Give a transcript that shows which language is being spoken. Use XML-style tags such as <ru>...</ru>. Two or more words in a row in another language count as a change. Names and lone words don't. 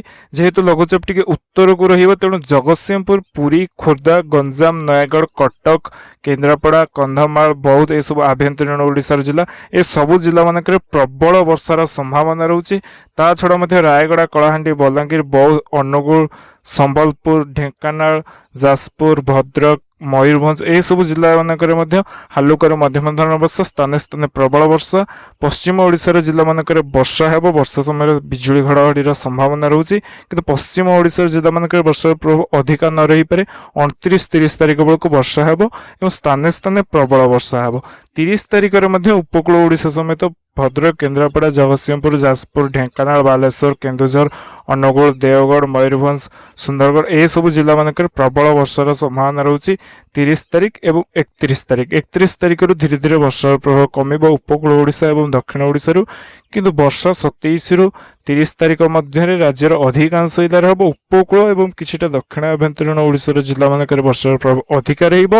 <or>ଯେହେତୁ ଲଘୁଚାପ ଟିକେ ଉତ୍ତର କୁ ରହିବ, ତେଣୁ ଜଗତସିଂହପୁର, ପୁରୀ, ଖୋର୍ଦ୍ଧା, ଗଞ୍ଜାମ, ନୟାଗଡ଼, କଟକ, କେନ୍ଦ୍ରାପଡ଼ା, କନ୍ଧମାଳ, ବୌଦ୍ଧ ଏ ସବୁ ଆଭ୍ୟନ୍ତରୀଣ ଓଡ଼ିଶାର ଜିଲ୍ଲା ଏ ସବୁ ଜିଲ୍ଲା ମାନଙ୍କ ପ୍ରବଳ ବର୍ଷାର ସମ୍ଭାବନା ରହିଛି। ତା ଛଡ଼ା ମଧ୍ୟ ରାୟଗଡ଼ା, କଳାହାଣ୍ଡି, ବଲାଙ୍ଗୀର, ବୌଦ୍ଧ, ଅନୁଗୁଳ, ସମ୍ବଲପୁର, ଢେଙ୍କାନାଳ, ଯାଜପୁର, ଭଦ୍ରକ, ମୟୂରଭଞ୍ଜ ଏ ସବୁ ଜିଲ୍ଲା ମାନଙ୍କ ହାଲୁକାରୁ ମଧ୍ୟମ ଧରଣ ବର୍ଷା, ସ୍ଥାନେ ସ୍ଥାନେ ପ୍ରବଳ ବର୍ଷା। ପଶ୍ଚିମ ଓଡ଼ିଶାର ଜିଲ୍ଲା ମାନଙ୍କ ବର୍ଷା ହେବ, ବର୍ଷା ସମୟ ବିଜୁଳି ଘଡ଼ଘଡ଼ି ସମ୍ଭାବନା ରହିଛି, କିନ୍ତୁ ପଶ୍ଚିମ ଓଡ଼ିଶାର ଜିଲ୍ଲା ମାନଙ୍କ ବର୍ଷାର ପ୍ରଭାବ ଅଧିକ ନ ରହିପାରେ। 29-30 ତାରିଖ ବେଳୁ ବର୍ଷା ହେବ ଏବଂ ସ୍ଥାନେ ସ୍ଥାନେ ପ୍ରବଳ ବର୍ଷା ହେବ। 30 ତାରିଖ ରେ ଉପକୂଳ ଓଡ଼ିଶା ସମେତ ଭଦ୍ରକ, କେନ୍ଦ୍ରାପଡ଼ା, ଜଗତସିଂହପୁର, ଯାଜପୁର, ଢେଙ୍କାନାଳ, ବାଲେଶ୍ୱର, କେନ୍ଦୁଝର, ଅନୁଗୁଳ, ଦେବଗଡ଼, ମୟୂରଭଞ୍ଜ, ସୁନ୍ଦରଗଡ଼ ଏ ସବୁ ଜିଲ୍ଲା ମାନଙ୍କ ପ୍ରବଳ ବର୍ଷାର ସମ୍ଭାବନା ରହିଛି। 30 ତାରିଖ ଓ 31 ତାରିଖ 31 ତାରିଖ ଧୀରେ ଧୀରେ ବର୍ଷାର ପ୍ରଭାବ କମିବ ଉପକୂଳ ଓଡ଼ିଶା ଓ ଦକ୍ଷିଣ ଓଡ଼ିଶା, କିନ୍ତୁ ବର୍ଷା 27 ରୁ 30 ତାରିଖ ମଧ୍ୟ ରାଜ୍ୟର ଅଧିକାଂଶ ଜିଲ୍ଲା ରେ ଉପକୂଳ ଓ କିଛିଟା ଦକ୍ଷିଣ ଆଭ୍ୟନ୍ତରୀଣ ଓଡ଼ିଶାର ଜିଲ୍ଲା ମାନଙ୍କ ବର୍ଷାର ପ୍ରଭାବ ଅଧିକ ରହିବ।</or>